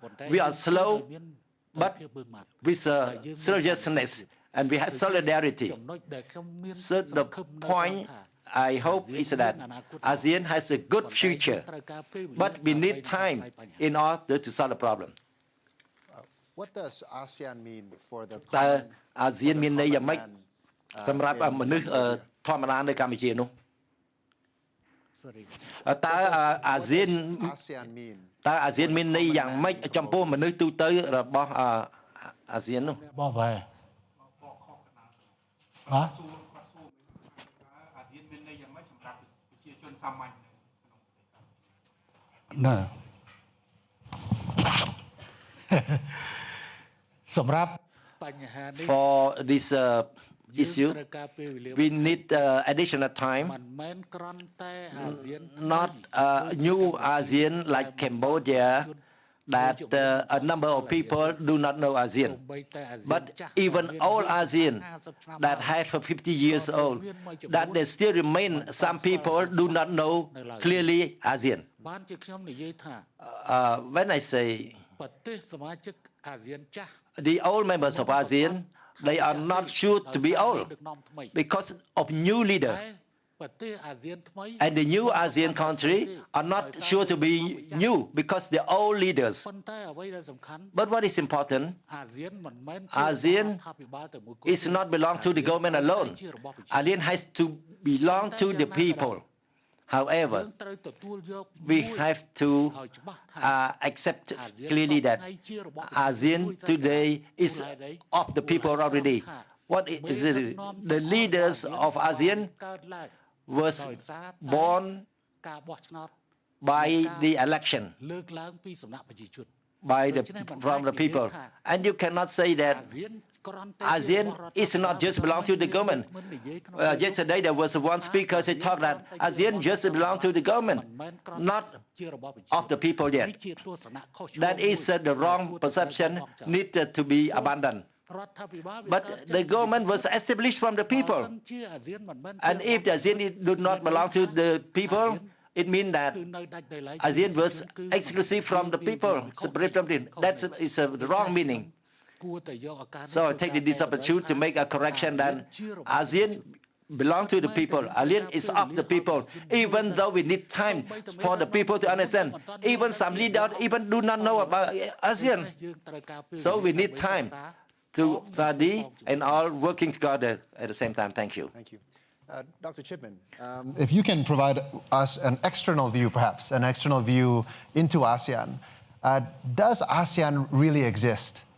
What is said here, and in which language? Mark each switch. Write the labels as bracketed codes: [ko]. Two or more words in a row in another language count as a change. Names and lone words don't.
[en] We are slow, but with seriousness, and we have solidarity. So the point I hope is that ASEAN has a good future, but we need time in order to solve the problem. What does ASEAN mean for the [km] តើ [en] common [km] អាស៊ានមានន័យយ៉ាងម៉េច [en] man, [km] សម្រាប់ [en] in [km] មនុស្ស [en] Cambodia? [km] ធម្មតានៅកម្ពុជានោះ តើអាស៊ាន [en] ASEAN mean [km] តើអាស៊ានមានន័យយ៉ាងម៉េចចំពោះមនុស្សទូទៅរបស់អាស៊ាននោះ បបហើយហ៎ អាស៊ានមានន័យយ៉ាងម៉េចសម្រាប់ប្រជាជនសាមញ្ញ ណែសម្រាប់បញ្ហានេះ [en] For this issue we need additional time, [km] មិនមែនគ្រាន់តែអាស៊ាន [en] not new ASEAN like Cambodia that a number of people do not know ASEAN, but even all ASEAN that have 50 years old, that they still remain, some people do not know clearly ASEAN. [km] បានជាខ្ញុំនិយាយថា [en] When I say [km] ប្រទេសសមាជិកអាស៊ានចាស់ [en] the old members of ASEAN, they are not sure to be old [km] ដឹកនាំថ្មី [en] because of new leader, [km] តែប្រទេសអាស៊ានថ្មី [en] and the new ASEAN country are not sure to be new because the old leaders. [km] ប៉ុន្តែអ្វីដែលសំខាន់ [en] But what is important, [km] អាស៊ានមិនមែន [en] ASEAN [km] រដ្ឋាភិបាលតែមួយគត់ [en] is not belong to the government alone. ASEAN has to belong to the people. However, [km] យើងត្រូវទទួលយក [en] we have to [km] ឲ្យច្បាស់ថា [en] accept clearly that ASEAN today is of the people already. What is it? The leaders of ASEAN [km] កើតឡើង [en] was [km] ដោយសារតែ [en] born [km] ការបោះឆ្នោត [en] by the election, [km] លើកឡើងពីសំណាក់ប្រជាជន [en] by from the people. And you cannot say that [km] អាស៊ានគ្រាន់តែ [en] ASEAN is not just belong to the government. Yesterday there was one speaker who talked that ASEAN just belong to the government, not [km] ជារបស់ប្រជា [en] of the people [km] នេះ [en] yet. [km] ជាទស្សនៈខុសឆ្គង [en] That is the wrong perception needed to be abandoned. [km] រដ្ឋាភិបាល [en] But the government was established from the people. [km] ជាអាស៊ានមិនមែន [en] And if the ASEAN do not belong to the people, it means that [km] គឺនៅដាច់ដោយឡែក [en] ASEAN was exclusive from the people. That is the wrong meaning. [km] គួរតែយកឱកាស [en] So I take this opportunity to make a correction that ASEAN belong to the people. ASEAN is of the people. Even though we need time for the people to understand, even some leaders even do not know about ASEAN. [km] យើងត្រូវការពេល [en] So we need time to study and all working together at the same time. Thank you. Thank you. Dr. Chipman, if you can provide us an external view, perhaps, an external view into ASEAN, does ASEAN really exist?